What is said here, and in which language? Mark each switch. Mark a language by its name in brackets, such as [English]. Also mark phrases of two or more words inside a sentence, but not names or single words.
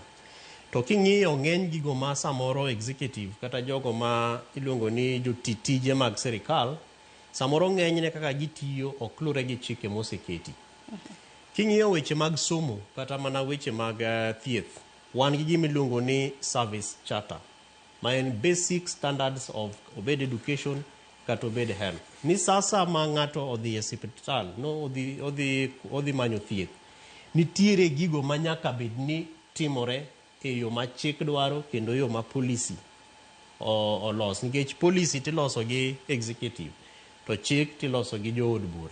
[Luo (Kenya and Tanzania)] To king'iyo ng'eny gigo ma samoro executive kata jogo ma iluongo ni jotije mag sirikal, samoro ng'enyne kaka gitiyo ok lure gi chike moseketi. King'iyo weche mag somo kata mana weche mag thieth, wan gi gima iluongo ni [English] service charter, [Luo (Kenya and Tanzania)] ma en [English] basic standards of [Luo (Kenya and Tanzania)] obed education kata obed health. Ni sasa ma ng'ato odhi e hospital, no odhi manyo thieth, nitiere gigo ma nyaka bed ni timore e yo ma chik dwaro kendo yo ma policy olos. Nikech policy tiloso gi executive, to chik tiloso gi jood bura.